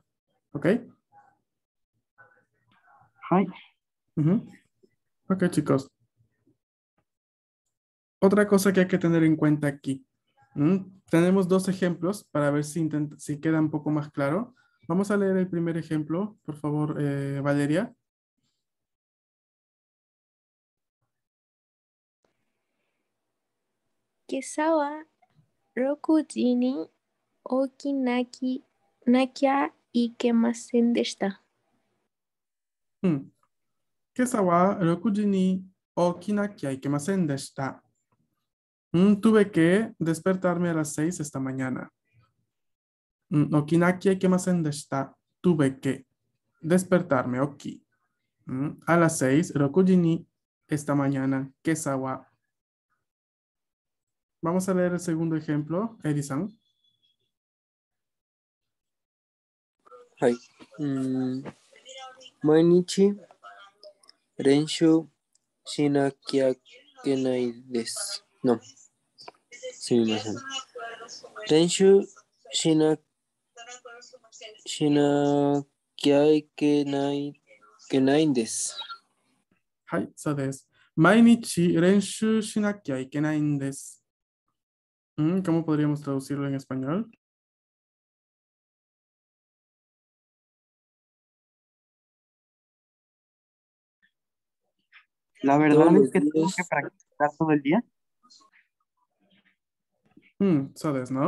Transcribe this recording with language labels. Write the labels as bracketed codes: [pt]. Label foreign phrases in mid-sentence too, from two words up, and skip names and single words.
[es] ¿Ok? Ok, chicos. Otra cosa que hay que tener en cuenta aquí. Tenemos dos ejemplos para ver si queda un poco más claro. Vamos a leer el primer ejemplo, por favor, Valeria. [ja] 今朝は6時に起きなきゃいけませんでした。今朝は6時に起きなきゃいけませんでした。 [es] Tuve que despertarme a las 6 esta mañana. [ja] 起きなきゃいけませんでした。 [es] Tuve que despertarme, ok. A las 6, 6 時に esta mañana, [ja] 今朝は. [es] Vamos a leer el segundo ejemplo, Edison. [ja] はい。毎日練習しなきゃいけないです。No. すみません。練習しなきゃいけないんです。はい、そうです。毎日練習しなきゃいけないんです。 [es] ¿Cómo podríamos traducirlo en español? La verdad es que tengo que practicar todo el día. Sabes, ¿no?